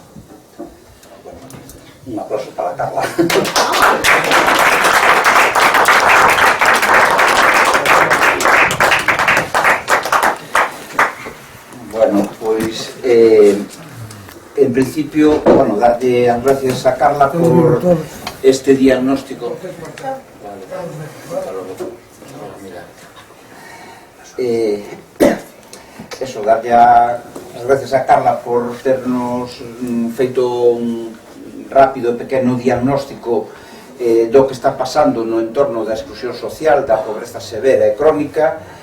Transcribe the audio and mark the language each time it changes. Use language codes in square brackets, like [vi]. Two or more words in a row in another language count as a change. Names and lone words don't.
[es] Un aplauso para Carla. Bueno, pues en principio, bueno, darle las gracias a Carla este diagnóstico. [gl] Eso, darlle as gracias a Carla por ternos feito un rápido e pequeno diagnóstico do que está pasando no entorno da exclusión social, da pobreza severa e crónica.